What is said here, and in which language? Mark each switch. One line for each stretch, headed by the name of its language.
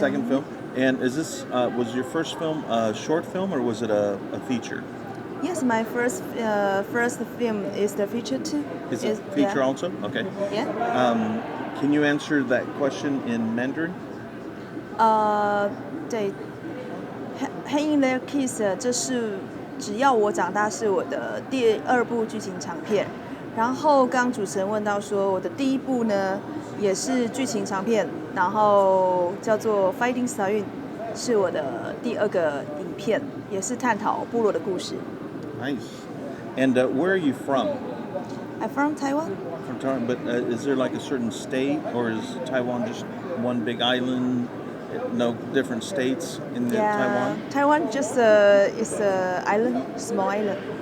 English: film. second film. And is this was your first film a short film or was it a feature? Yes, my first film is the feature too. Is it feature also? Okay. Yeah. Can you answer that question in Mandarin?
Chinese: 对 ，Hang In There Kids 这是只要我长大是我的第2部剧情长片。然后刚主持人问到说我的第1部呢也是剧情长片，然后叫做 Fighting Star 运，是我的第2个影片，也是探讨部落的故事。
English: Nice. And where are you from? I'm from Taiwan. From Taiwan, but is there like a certain state, or is Taiwan just one big island? No different states in Taiwan? Taiwan just is an island, small island.